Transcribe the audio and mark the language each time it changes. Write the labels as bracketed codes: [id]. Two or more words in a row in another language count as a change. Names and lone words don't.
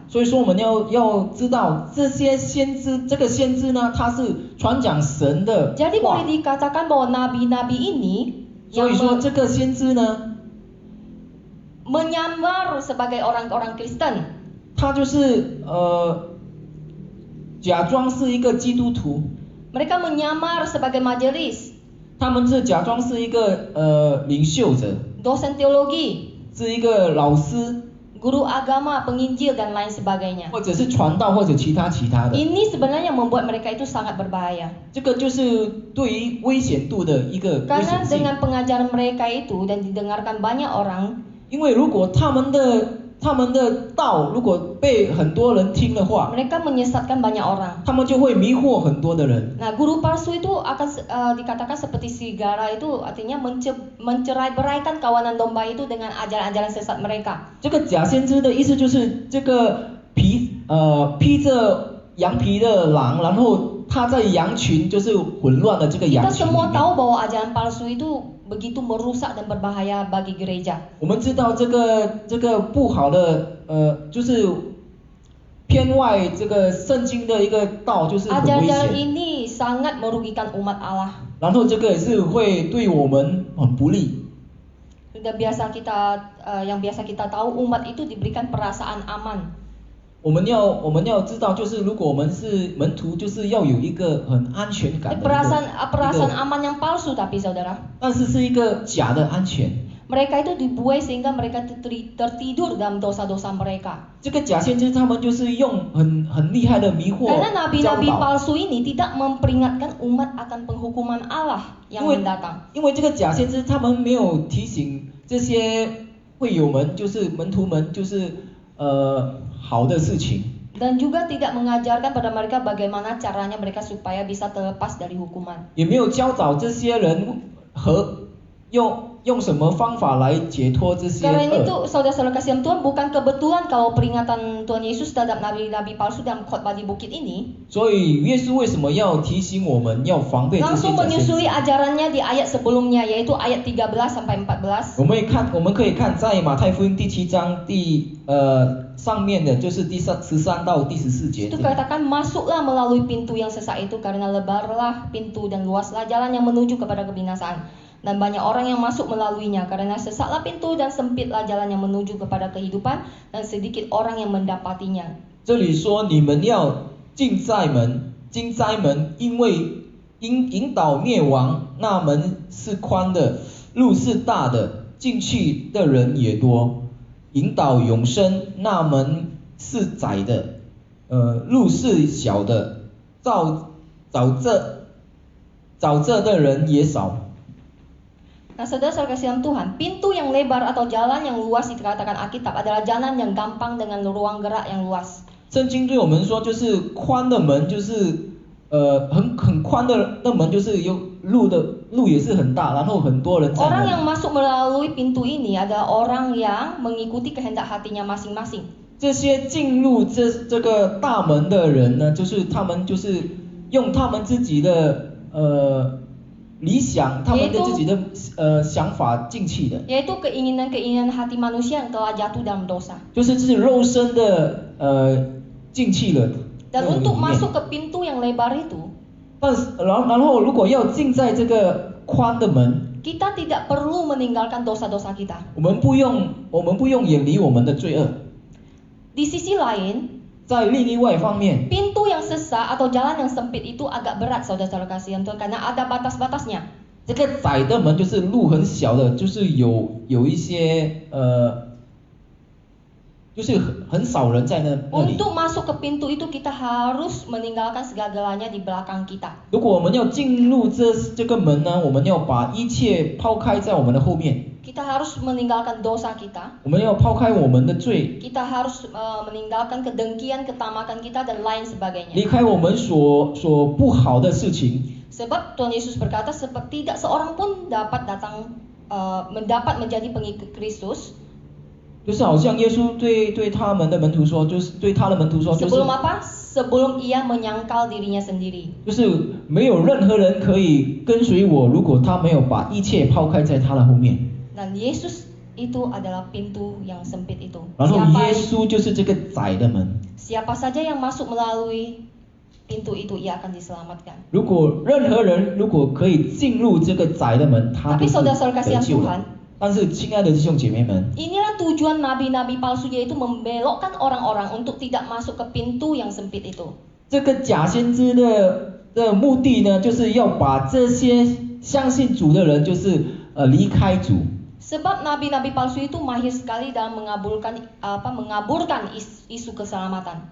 [zh] 所以说我们要知道这些先知，这个先知呢，他是传讲神的 [id] Jadi [zh] 话 [id] boleh。dikatakan bahwa nabi-nabi ini [zh] 所 [id] yang [zh] 以说这个先知呢， [id] menyamar sebagai orang-orang Kristen. [zh] 他就是假装是一个基督徒， [id] Mereka menyamar sebagai majelis, [zh] 他们是假装是一个领袖者， [id] dosen teologi, [zh] 是一个老师， [id] guru agama, penginjil dan lain sebagainya. [zh] 或者是传道或者其他的。 [id] Ini sebenarnya membuat mereka itu sangat berbahaya. [zh] 这个就是对于危险度的一个危 [id] Karena [zh] 险性。 [id] dengan pengajaran mereka itu dan didengarkan banyak orang, [zh] 因为如果他们的道如果被很多人听的话， [id] mereka menyesatkan banyak orang. [zh] 他们就会迷惑很多的人。 [id] Nah, guru palsu itu akan dikatakan seperti serigala, itu artinya mencerai-beraikan kawanan domba itu dengan ajaran-ajaran sesat mereka. [zh] 这个假先知的意思就是这个披着羊皮的狼，然后他在羊群就是混乱的这个 [id] Kita [zh] 羊群里 [id] semua [zh] 面。 [id] tahu bahwa ajaran palsu itu begitu merusak dan berbahaya bagi gereja. [zh] 我们知道这个不好的就是偏外这个圣经的一个道就是很危 [id] Ajaran-ajaran [zh] 险， [id] ini sangat merugikan umat Allah. [zh] 然后这个也是会对我们很不利。 [id] Sudah biasa yang biasa kita tahu, umat itu diberikan perasaan aman. [zh] 我们要知道，就是如果我们是门徒，就是要有一个很安全感的一个 [id] Perasaan aman yang palsu tapi saudara. [zh] 但是是一个假的安全。 [id] Mereka itu dibuai sehingga mereka tertidur dalam dosa-dosa mereka. [zh] 这个假先知他们就是用很厉害的迷惑 [id] Karena [zh] 教 [id] nabi-nabi [zh] 导， [id] palsu ini tidak memperingatkan umat akan penghukuman Allah yang [zh] 因为 [id] mendatang. [zh] 因为这个假先知他们没有提醒这些会友们，就是门徒们，就是好的事情， [id] Dan juga tidak mengajarkan pada mereka bagaimana caranya mereka supaya bisa terlepas dari hukuman. [zh] 也没有教导这些人用什么方法来解脱这些 [id] Karena ini [zh] 恶。 [id] tuh saudara-saudara kasihan Tuhan, bukan kebetulan kalau peringatan Tuhan Yesus terhadap nabi-nabi palsu dalam khotbah di bukit ini [zh] 所以耶稣为什么要提醒我们要防备这些 [id] langsung [zh] 假先知？ [id] menyusuli ajarannya di ayat sebelumnya, yaitu ayat 13 sampai 14. [zh] 我们可以看在马太福音第7章上面的，就是第13到第14节 [id] Itu。katakan, masuklah melalui pintu yang sesak itu, karena lebarlah pintu dan luaslah jalan yang menuju kepada kebinasaan, dan banyak orang yang masuk melaluinya. Karena sesaklah pintu dan sempitlah jalan yang menuju kepada kehidupan, dan sedikit orang yang mendapatinya. [zh] 这里说你们要进斋门，因为引导灭亡，那门是宽的，路是大的，进去的人也多；引导永生，那门是窄的，路是小的，找这的人也少。 [id] Nah, saudara-saudara kasihan Tuhan, pintu yang lebar atau jalan yang luas dikatakan Alkitab adalah jalan yang gampang dengan ruang gerak yang luas. [zh] 圣经对我们说，就是宽的门，就是很宽的门，就是有路也是很大，然后很多人在 [id] Orang [zh] 那 [id] yang [zh] 里。 [id] masuk melalui pintu ini adalah orang yang mengikuti kehendak hatinya masing-masing. [zh] 这些进入这个大门的人呢，就是他们就是用他们自己的理想，他们的自己的想法进去的， [id] Yaitu keinginan-keinginan hati manusia yang telah jatuh dalam dosa. [zh] 就是自己肉身的进去了。 [id] Dan [zh] 那里 [id] untuk [zh] 面 [id] masuk ke pintu yang lebar itu, [zh] 但是然后如果要进在这个宽的门， [id] kita tidak perlu meninggalkan dosa-dosa kita. [zh] 我们不用远离我们的罪恶。 [id] Di sisi lain, [zh] 在另外一方面， [id] pintu yang sesak atau jalan yang sempit itu agak berat, saudara-saudara kasihan Tuhan, karena ada batas-batasnya. [zh] 这个窄的门就是路很小的，就是有一些就是很少人在那里。 [id] Untuk masuk ke pintu itu kita harus meninggalkan segala-galanya di belakang kita. [zh] 如果我们要进入这个门呢，我们要把一切抛开在我们的后面， [id] Kita harus meninggalkan dosa kita. [zh] 我们要抛开我们的罪， [id] Kita harus meninggalkan kedengkian, ketamakan kita dan lain [zh] 离 [id] sebagainya. [zh] 开我们所不好的事情。 [id] Sebab Tuhan Yesus berkata, sebab tidak seorang pun mendapat menjadi pengikut Kristus [zh] 就是好像耶稣对他们的门徒说，就是对他的门徒说，就是 [id] sebelum apa? Sebelum ia menyangkal dirinya sendiri. [zh] 就是没有任何人可以跟随我，如果他没有把一切抛开在他的后面。 [id] Dan Yesus itu adalah pintu yang sempit itu. [zh] 然后 [id] Siapa, [zh] 耶稣就是这个窄的门。 [id] siapa saja yang masuk melalui pintu itu ia akan diselamatkan. [zh] 如果任何人如果可以进入这个窄的门，他 [id] Tapi [zh] 都是 [id] saudara-saudara [zh] 得 [id] kasihan [zh] 救 [id] Tuhan, [zh] 的。但是，亲爱的弟兄姐妹们， [id] inilah tujuan nabi-nabi palsu, yaitu membelokkan orang-orang untuk tidak masuk ke pintu yang sempit itu. [zh] 这个假先知的目的呢，就是要把这些相信主的人，就是离开主。 [id] Sebab nabi-nabi palsu itu mahir sekali dalam mengaburkan isu keselamatan.